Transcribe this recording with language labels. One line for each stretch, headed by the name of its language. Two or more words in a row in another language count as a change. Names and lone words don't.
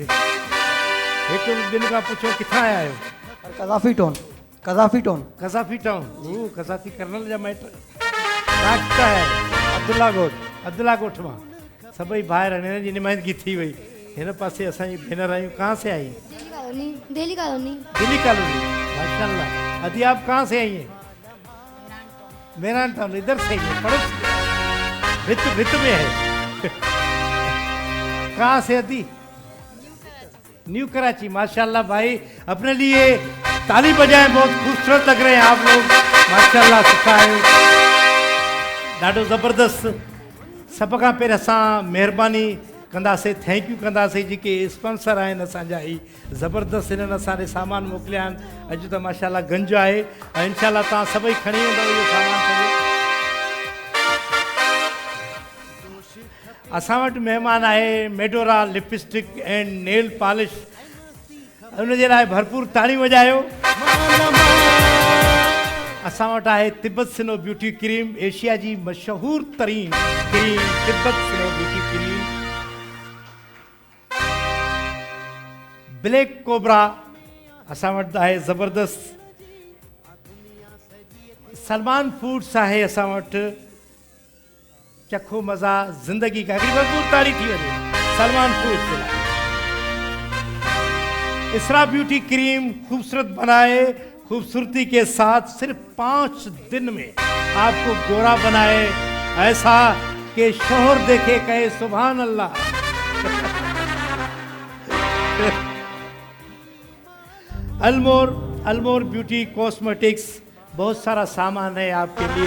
Sindhi: हिकु ॿिनि खां पुछो किथां आया आहियो? कज़ाफ़ी टाउन, कज़ाफ़ी टाउन, कज़ाफ़ी टाउन। कज़ाफ़ी कर्नल जा माइट किथां आया आहियो? अब्दुल्ला ॻोठ। अब्दुल्ला ॻोठ मां सभई भाइर हिननि जी नुमाइंदगी थी वई। हिन पासे असांजी भेनर आहियूं।
Urdu: کہاں سے آئی? دہلی کالونی. دہلی کالونی، ماشاءاللہ. ادی آپ کہاں سے آئی ہیں? میران ٹاؤن، ادھر سے ہی ہے، پڑوس بھت میں ہے. کہاں سے ادی؟ نیو کراچی. ماشاءاللہ بھائی، اپنے لیے تالی بجائیں. بہت خوبصورت لگ رہے ہیں آپ لوگ، ماشاءاللہ.
Sindhi: सुठा आहियो, ॾाढो ज़बरदस्त। सभ खां पहिरियों असां महिरबानी कंदासीं,
English: thank you
Sindhi: कंदासीं जेके स्पॉन्सर आहिनि असांजा। ही ज़बरदस्त हिननि असांखे सामान मोकिलिया आहिनि। अॼु त माशाल्लाह गंज आहे ऐं इंशाल्लाह तव्हां सभई खणी वेंदव इहो सामान सॼो। असां वटि महिमान आहे मेडोरा लिपस्टिक एंड नेल पॉलिश। उनजे लाइ भरपूर ताड़ी वॼायो। असां वटि आहे तिब्बत सिनो ब्यूटी क्रीम, एशिया जी मशहूरु तरीन क्रीम तिब्बत सिनो ब्यूटी क्रीम। ब्लैक कोबरा असां वटि आहे ज़बरदस्त। सलमान फूड्स आहे असां वटि।
Urdu: چکھو مزہ زندگی کا. हिकिड़ी भरपूर ताड़ी थी वञे सलमान फूड्स जे लाइ। اسرا بیوٹی کریم خوبصورت بنائے، خوبصورتی کے ساتھ صرف 5 دن میں آپ کو گورا بنائے، ایسا کہ شوہر دیکھے کہے
Arabic: سبحان اللہ.
Urdu: المور بیوٹی کاسمیٹکس، بہت سارا سامان ہے آپ کے لیے.